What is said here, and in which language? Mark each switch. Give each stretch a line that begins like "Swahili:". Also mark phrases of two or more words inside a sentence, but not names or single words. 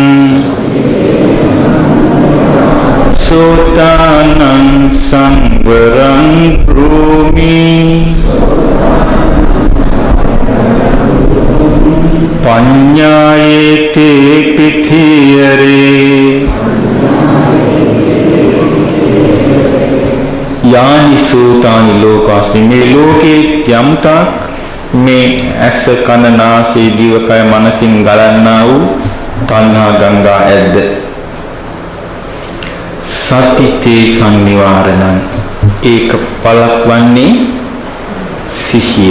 Pali: සෝතානං සංවරං භ්‍රූමි පඤ්ඤායේතේ පිඨියරේ යානි සෝතානි ලෝකස්මින්
Sinhala: මේ ලෝකේ යම්තාක් මේ ඇස කන නාසය දිවකය මනසින් ගලන්නා වූ තණ්හා ගංගා ඇද්ද
Pali: සතිතේ සංනිවාරණං
Sinhala: ඒක පළක් වන්නේ සිහිය.